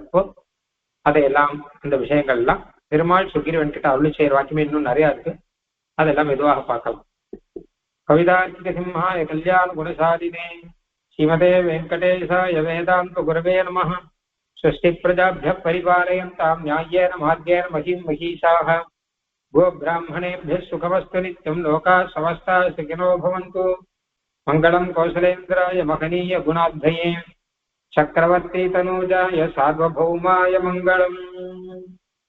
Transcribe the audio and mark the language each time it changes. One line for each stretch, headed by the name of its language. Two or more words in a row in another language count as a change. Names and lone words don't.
Tamil: இப்போ அதையெல்லாம் இந்த விஷயங்கள்லாம் பெருமாள் சுக்ரீவன் கிட்ட அருளி செய்கிற வாக்கியமே இன்னும் நிறைய இருக்கு. அதெல்லாம் மெதுவாக பார்க்கலாம்.
Sanskrit: कवितार्किक सिंहाय कल्याण गुणशालिने श्रीमते वेङ्कटेशाय वेदान्त गुरवे नमः. स्वस्ति प्रजाभ्यः परिपालयन्तां न्याय्येन मार्गेण महीं महीषाः. गोब्राह्मणेभ्यः सुखमस्तु नित्यं लोकाः समस्ताः सुखिनो भवन्तु. मङ्गलं कौसलेन्द्राय महनीय गुणाध्वये चक्रवर्ती तनूजाय सार्वभौमाय मङ्गलम्.